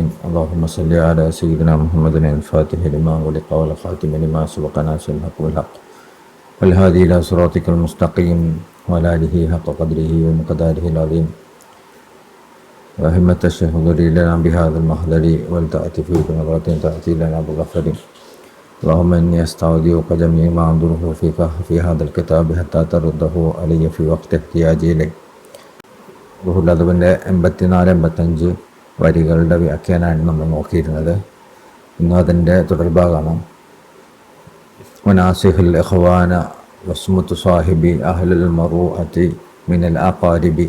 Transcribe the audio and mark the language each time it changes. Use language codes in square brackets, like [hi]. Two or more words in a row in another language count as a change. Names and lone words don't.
[ar] اللهم صل على سيدنا محمد الفاتح لما أغلق والخاتم لما سبق ناصر الحق بالحق والهادي إلى صراطك المستقيم وعلى آله حق قدره ومقداره العظيم. وهمة الشيخ اغفر لنا بهذا المحضر ولتأتي فيه بنظرة تأتي لنا بغفر. اللهم إني أستودعك جميع ما أنظره فيك في هذا الكتاب حتى ترده علي في وقت احتياجي إليه. [ml] ബഹുലതവിൻ്റെ 84-85 വരികളുടെ വ്യാഖ്യാനമാണ് നമ്മൾ നോക്കിയിരുന്നത്. ഇന്ന് അതിൻ്റെ തുടർഭാഗമാണ്. [ar] وناصح الإخوان وسمت الصاحب أهل المروءة من الأقارب.